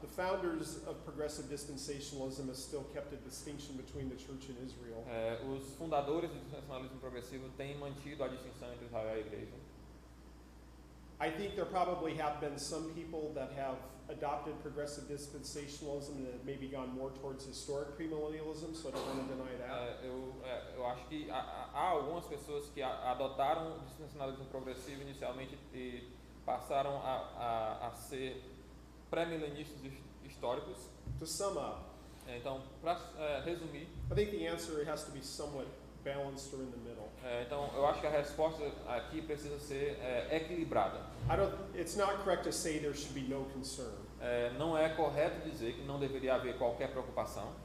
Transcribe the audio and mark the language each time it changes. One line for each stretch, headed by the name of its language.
English: The founders of progressive dispensationalism have still kept a distinction between the church and Israel.
Portuguese: Os fundadores do dispensacionalismo progressivo têm mantido a distinção entre Israel e a igreja.
English: I think there probably have been some people that have adopted progressive dispensationalism and have maybe gone more towards historic premillennialism, so I don't want to deny that.
Portuguese: Eu acho que há algumas pessoas que adotaram o dispensacionalismo progressivo inicialmente e passaram a ser pré-milenistas históricos.
English: To sum up,
Portuguese: então, para resumir,
English: I think the answer has to be somewhat balanced or in the middle.
Portuguese: Então, eu acho que a resposta aqui precisa ser equilibrada.
English: It's not correct to say there should be no concern.
Portuguese: Não é correto dizer que não deveria haver qualquer preocupação.